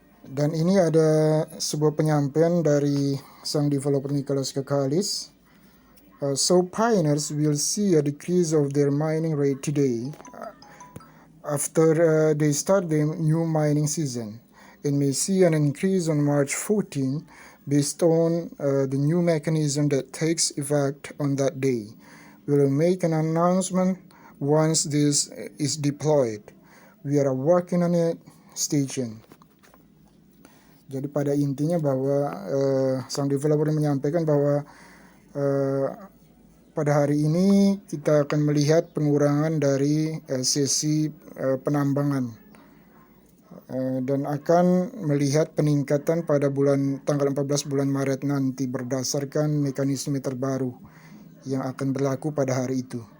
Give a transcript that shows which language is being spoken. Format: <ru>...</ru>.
<id>Dan ini ada sebuah penyampaian dari sang developer Nicholas Kakalis.</id> <en>So Pioneers will see a decrease of their mining rate today after they start the new mining season, and may see an increase on March 14 based on the new mechanism that takes effect on that day. We will make an announcement once this is deployed. We are working on it. Stay tuned.</en> <id>Jadi pada intinya bahwa sang developer menyampaikan bahwa pada hari ini kita akan melihat pengurangan dari sesi penambangan dan akan melihat peningkatan pada tanggal 14 bulan Maret nanti berdasarkan mekanisme terbaru yang akan berlaku pada hari itu.</id>